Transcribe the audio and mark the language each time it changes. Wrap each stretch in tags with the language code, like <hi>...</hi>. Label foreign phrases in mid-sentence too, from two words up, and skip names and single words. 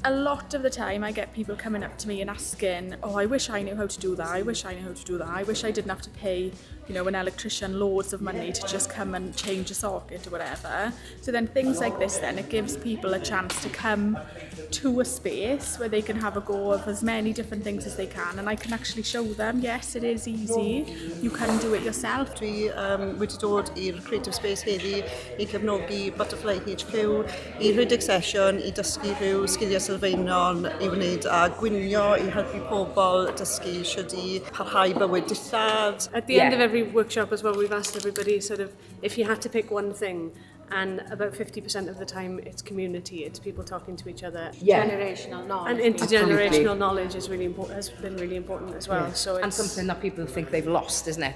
<en>A lot of the time I get people coming up to me and asking, oh, I wish I knew how to do that, I wish I knew how to do that, I wish I didn't have to pay, you know, an electrician loads of money to just come and change a socket or whatever. So then things like this, then it gives people a chance to come to a space where they can have a go of as many different things as they can, and I can actually show them, yes, it is easy, you can do it yourself.</en> <cy>Dwi wedi dod i'r Creative Space heddi I cefnogi Butterfly HQ I rhedeg sesiwn I dysgu rhyw sgiliau sylfaenol I wneud a gwynio I helpu pobl dysgu sut I parhau bywyd dillad.</cy> <en>At the end of every workshop as well, we've asked everybody sort of if you had to pick one thing, and about 50% of the time it's community, it's people talking to each other. Generational knowledge. And intergenerational knowledge is really important, has been really important as well. So it's, and something that people think they've lost, isn't it?</en>